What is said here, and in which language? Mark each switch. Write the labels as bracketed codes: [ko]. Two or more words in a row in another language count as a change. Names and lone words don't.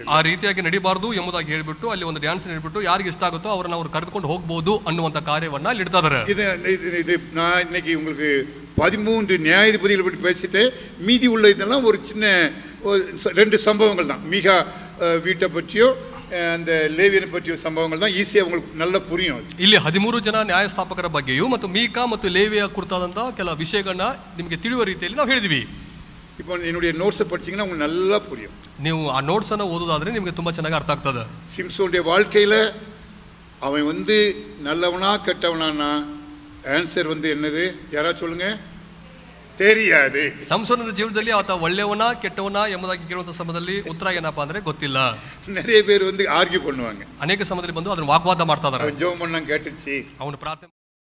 [kn] ಆ ರೀತಿಯಾಗಿ ನಡಿಬಾರ್ದು ಎಂಬುದಾಗಿ ಹೇಳ್ಬಿಟ್ಟು ಅಲ್ಲಿ ಒಂದು ಡ್ಯಾನ್ಸ್ ಹೇಳ್ಬಿಟ್ಟು ಯಾರಿಗೆ ಇಷ್ಟ ಆಗುತ್ತೋ ಅವ್ರನ್ನ ಅವ್ರು ಕರೆದುಕೊಂಡು ಹೋಗಬಹುದು ಅನ್ನುವಂತ ಕಾರ್ಯವನ್ನ ಅಲ್ಲಿ ಇಡ್ತಾ ಇದಾರೆ. [ta] இது நான் இன்னைக்கு உங்களுக்கு 13 நியாயாதிபதிகளை பற்றி பேசிட்டு மீதி உள்ள இதெல்லாம் ஒரு சின்ன 2 சம்பவங்கள் தான். மீகா வீட்டை பற்றியோ அந்த ಲೇವಿಯನ பற்றிய சம்பவங்கள் தான் ஈஸியாக உங்களுக்கு நல்லா புரியும். [kn] ಇಲ್ಲಿ 13 ಜನ ನ್ಯಾಯಸ್ಥಾಪಕರ ಬಗ್ಗೆಯೂ ಮತ್ತು ಮೀಕಾ ಮತ್ತು ಲೇವಿಯ ಕುರಿತಾದಂತಹ ಕೆಲ ವಿಷಯಗಳನ್ನ ನಿಮಗೆ ತಿಳಿಯುವ ರೀತಿಯಲ್ಲಿ ನಾವು ಹೇಳಿದ್ವಿ. [ta] இப்போ என்னுடைய நோட்ஸை படிச்சீங்கன்னா உங்களுக்கு நல்லா புரியும். [kn] ನೀವು ಆ ನೋಟ್ಸ್ ಅನ್ನು ಓದೋದಾದ್ರೆ ನಿಮಗೆ ತುಂಬಾ ಚೆನ್ನಾಗಿ ಅರ್ಥ ಆಗ್ತದೆ. [ta] சிம்சோனுடைய வாழ்க்கையில அவன் வந்து நல்லவனா கெட்டவனானா ஆன்சர் வந்து என்னது? யாராவது சொல்லுங்க. தெரியாது. [kn] ಸಂಸೋನನ ಜೀವನದಲ್ಲಿ ಆತ ಒಳ್ಳೆಯವನ ಕೆಟ್ಟವನ ಎಂಬುದಾಗಿ ಕೇಳುವಂತ ಸಮಯದಲ್ಲಿ ಉತ್ತರ ಏನಪ್ಪಾ ಅಂದ್ರೆ ಗೊತ್ತಿಲ್ಲ. [ta] நிறைய பேர் வந்து ஆர்கியூ பண்ணுவாங்க. [kn] ಅನೇಕ ಸಮಯದಲ್ಲಿ ಬಂದು ಅದನ್ನ ವಾಗ್ವಾದ ಮಾಡ್ತಾ ಇದ್ದಾರೆ. ಜೋಮ್ ಅಣ್ಣ ಕೇಟಿಸಿ ಅವನು ಪ್ರಾರ್ಥನೆ